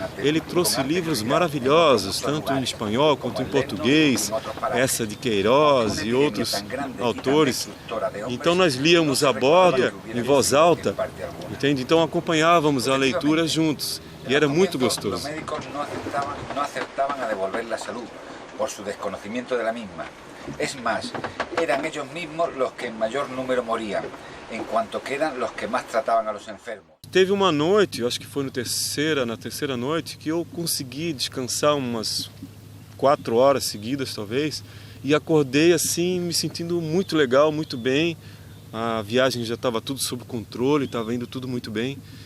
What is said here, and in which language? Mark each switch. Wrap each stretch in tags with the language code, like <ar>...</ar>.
<pt>Ele trouxe livros maravilhosos, tanto em espanhol quanto em português, essa de Queiroz e outros autores. Então nós líamos a bordo em voz alta, entende? Então acompanhávamos a leitura juntos e era muito gostoso. Os médicos não acertavam a devolver a saúde por seu desconhecimento da mesma.</pt> <es>Es más, eran ellos mismos los que en mayor número morían, en cuanto que eran los que más trataban a los enfermos.</es> <pt>Teve uma noite, eu acho que foi na terceira noite, que eu consegui descansar umas 4 horas seguidas talvez, e acordei assim me sentindo muito legal, muito bem. A viagem já estava tudo sob controle, estava indo tudo muito bem.</pt>